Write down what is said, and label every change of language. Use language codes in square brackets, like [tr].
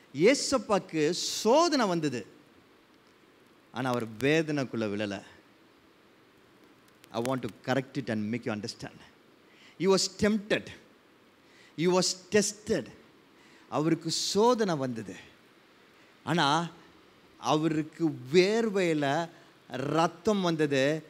[ta] ஏசப்பாக்கு சோதனை வந்தது, ஆனால் அவர் வேதனைக்குள்ள விழலை. [en] I want to correct it and make you understand. He was tempted. He was tested. [ta] அவருக்கு சோதனை வந்தது, ஆனால் அவருக்கு வேர்வையில் ரத்தம் வந்தது.